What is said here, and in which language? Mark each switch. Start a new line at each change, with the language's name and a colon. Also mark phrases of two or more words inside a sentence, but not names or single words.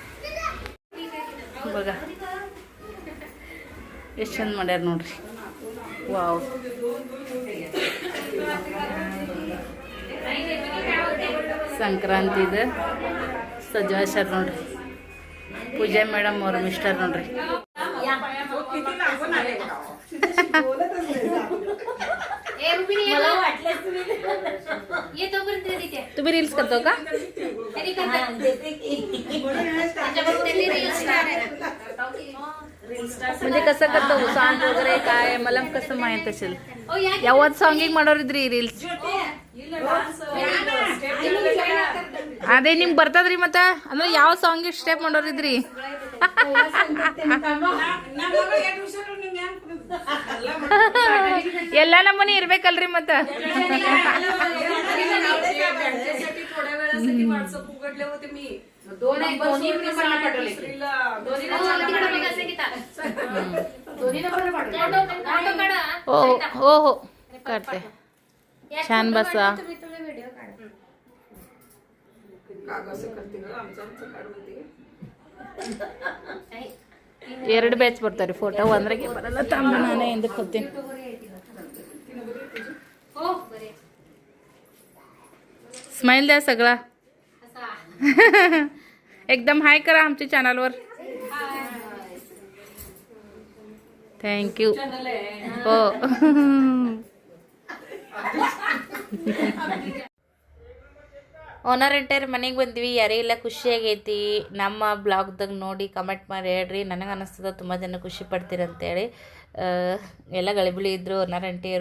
Kannada: ಇವಾಗ ಎಷ್ಟು ಚಂದ ಮಾಡ್ಯಾರ ನೋಡ್ರಿ. ವಾವ್, ಸಂಕ್ರಾಂತಿದ ಸಜಾಶರ್ ನೋಡ್ರಿ. ಪೂಜಾ ಮೇಡಮ್ ಅವ್ರ ಮಿಸ್ಟರ್ ನೋಡ್ರಿ.
Marathi: तुम्ही रील्स करतो का? म्हणजे कसं करतो सॉंग वगैरे काय मला कसं माहित असेल.
Kannada: ಯಾವತ್ ಸಾಂಗಿಂಗ್ ಮಾಡೋರಿದ್ರಿ ರೀಲ್ಸ್. ಅದೇ ನಿಮ್ಗೆ ಬರ್ತದ್ರಿ ಮತ್ತೆ, ಅಂದ್ರೆ ಯಾವ ಸಾಂಗಿಗೆ ಸ್ಟೆಪ್ ಮಾಡೋರಿದ್ರಿ? ಎಲ್ಲ ನಮ್ಮನೆ ಇರ್ಬೇಕಲ್ರಿ ಮತ್ತ.
Marathi: हो हो करते. छान बसा.
Kannada: ಎರಡು ಬ್ಯಾಚ್ ಬರ್ತಾರೆ ಫೋಟೋ, ಒಂದ್ರಾಗೆ ಬರಲ್ಲ. ತಮ್ಮ ನಾನೇ ಎಂದಕ್ಕೆ ಹೋಗ್ತೀನಿ.
Marathi: स्माइल द्या सगळा. एकदम हाय करा आमच्या चॅनलवर. थँक्यू.
Kannada: हो ಓನರಂಟಿಯರ ಮನೆಗೆ ಬಂದ್ವಿ. ಯಾರಿಗೆಲ್ಲ ಖುಷಿಯಾಗೈತಿ ನಮ್ಮ ಬ್ಲಾಗ್ದಾಗ ನೋಡಿ ಕಮೆಂಟ್ ಮಾಡಿ ಹೇಳ್ರಿ. ನನಗೆ ಅನ್ನಿಸ್ತದ ತುಂಬ ಜನ ಖುಷಿ ಪಡ್ತೀರಂತೇಳಿ. ಎಲ್ಲ ಗಳಿಬಿಳಿ ಇದ್ದರು ಓನರಂಟಿಯರು.